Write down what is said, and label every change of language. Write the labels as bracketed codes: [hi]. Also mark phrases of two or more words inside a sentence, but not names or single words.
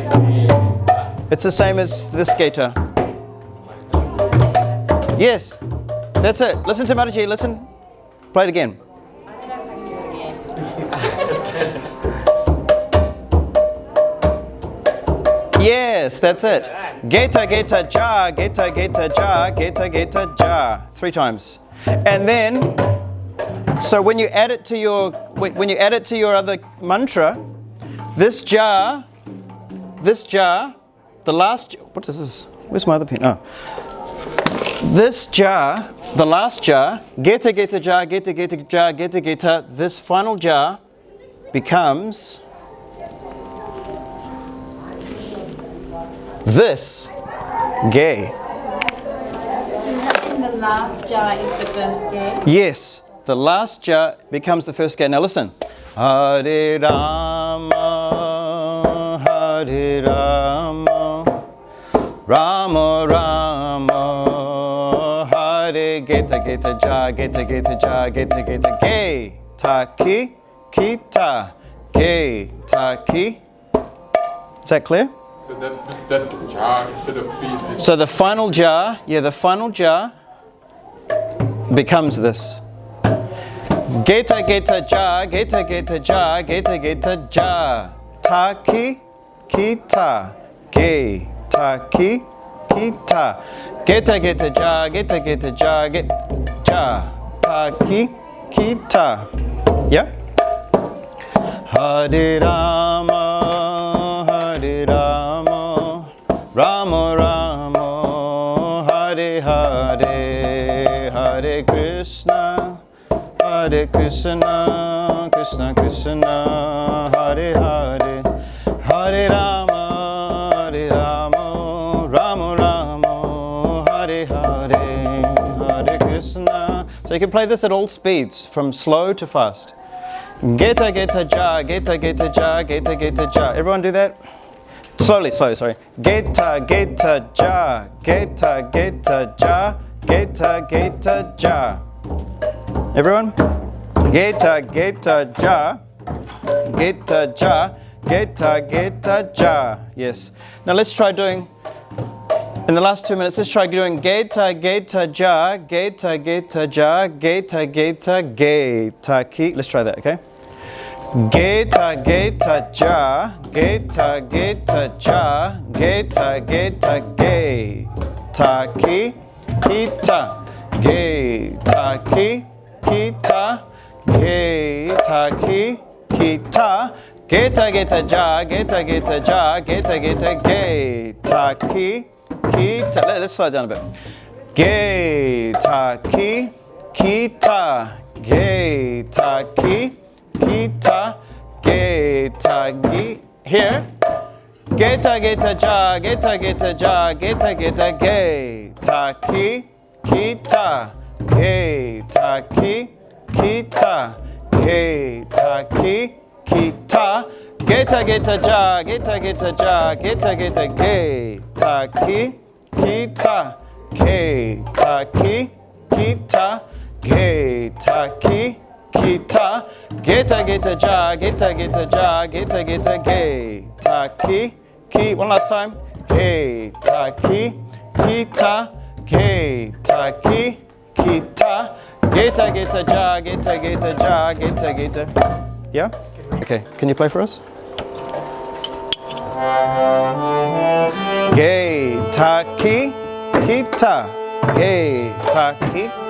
[en] It's the same as this gheta. Yes. That's it. Listen to Mataji, listen. Play it again. I don't know if I can do it again. Yes, that's it. Gheta, gheta, ja, gheta, gheta, ja, gheta, gheta, ja. 3 times. And then, so when you add it to your other mantra, this ja, the last, what is this? Where's my other pen? Oh. This ja, the last ja, gheta, gheta, ja, gheta, gheta, ja, gheta, gheta, this final ja becomes this ge. So in the last jar is the first gate. Yes, the last ja becomes the first ge. Now listen. [sa] Hare Rama, Hare Rama, Rama Rama, Hare Gheta, gheta, ja, gheta, gheta, ja, gheta, gheta, ge, ta, ki, ta, ge, ta, ki. [en] Is that clear? So that means that ja instead of 3 is So the final ja, the final ja becomes this. Gheta, gheta, ja, gheta, gheta, ja, gheta, gheta, ja. Ta, ki, ta, ge, ta, ki, ta. Gheta, gheta, ja, gheta, gheta, ja, ja. Ta, ki, ta. Yeah? [sa] Hare Rama, Hare Rama, Rama Rama, Hare Hare, Hare Krishna, Hare Krishna, Krishna Krishna, Hare Hare, Hare Rama, Hare Rama, Rama Rama, Hare Hare, Hare Krishna. [en] So you can play this at all speeds, from slow to fast. Gheta, gheta, ja, gheta, gheta, ja, gheta, gheta, ja. Everyone do that? Slowly, sorry. Gheta, gheta, ja, gheta, gheta, ja, gheta, gheta, ja. Everyone? Gheta, gheta, ja, gheta, ja, gheta, gheta, ja. Yes. Now let's try doing, in the last 2 minutes, let's try doing gheta, gheta, ja, gheta, gheta, ja, gheta, gheta, gheta, ki. Let's try that, okay? Gheta, gheta, ja, gheta, gheta, ja, gheta, gheta, gheta, ki, ta, gheta, ki, ta, gheta, ki, ta, gheta, gheta, ja, gheta, gheta, ja, gheta, gheta, gheta, ki, ta. Let's slow it down a bit. Gheta, ki, ta, gheta, ki, ta, gheta, gi. Here. Gheta, gheta, ja, gheta, gheta, ja, gheta, gheta, gheta, ki, ta, gheta, ki, ta, gheta, ki, ta, gheta, gheta, ja, gheta, gheta, ja, gheta, gheta, gheta, ki, ta, gheta, ki, ta, gheta, ki, ta, gheta, gheta, ja, gheta, gheta, ja, gheta, gheta, gheta, ki. One last time. Gheta, ki, ta, gheta, ki, ta, gheta, gheta, ja, gheta, gheta, ja, gheta, gheta. Yeah? Okay, can you play for us? Gheta, ki, ta, gheta, ki.